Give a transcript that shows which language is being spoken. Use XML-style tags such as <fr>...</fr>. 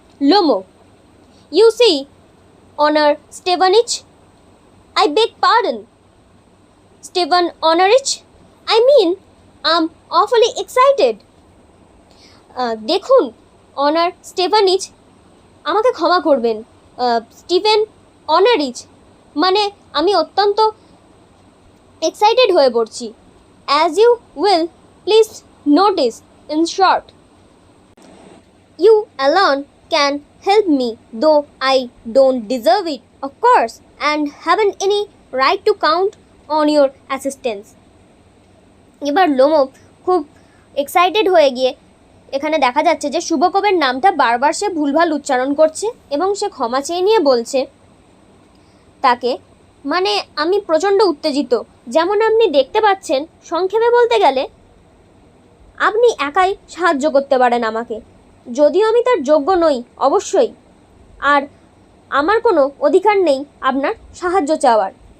<en>Lomb, you see honour Stevanich, I beg pardon Stevan Honorich, I mean I am awfully excited.</en> <bn>দেখুন honour স্টেভানিচ, আমাকে ক্ষমা করবেন, স্টিফেন অনারিচ, মানে আমি অত্যন্ত এক্সাইটেড হয়ে পড়ছি।</bn> <en>As you will please notice, in short you alone can help me, though I don't deserve it, of course, and haven't any right to count on your assistance.</en> <bn>এবার লোমব খুব এক্সাইটেড হয়ে গিয়ে এখানে দেখা যাচ্ছে যে শুভকবের নামটা বারবার সে ভুলভাল উচ্চারণ করছে এবং সে ক্ষমা চেয়ে নিয়ে বলছে তাকে, মানে আমি প্রচণ্ড উত্তেজিত, যেমন আপনি দেখতে পাচ্ছেন, সংক্ষেপে বলতে গেলে আপনি একাই সাহায্য করতে পারেন আমাকে, যদিও আমি তার যোগ্য নই অবশ্যই, আর আমার কোনো অধিকার নেই আপনার সাহায্য চাওয়ার।</bn>